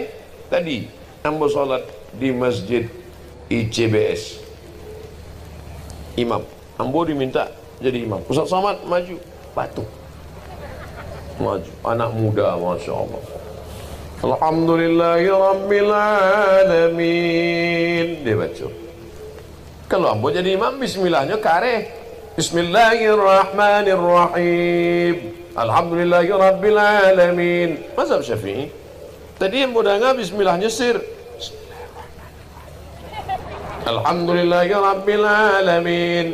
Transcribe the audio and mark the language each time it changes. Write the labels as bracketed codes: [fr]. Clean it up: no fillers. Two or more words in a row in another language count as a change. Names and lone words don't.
[id] Tadi ambo sholat di masjid ICBS, imam ambo diminta jadi imam. Ustaz Somad maju, batuk maju, anak muda, [ar] Masya Allah. الحمد لله رب العالمين, [id] dia baca. Kalau ambo jadi imam, bismillahnya kareh, [ar] بسم الله الرحمن الرحيم، الحمد لله رب العالمين. [id] Mazhab Syafi'i. Tadi yang bodanga bismillahnya sir, [ar] الحمد لله رب العالمين.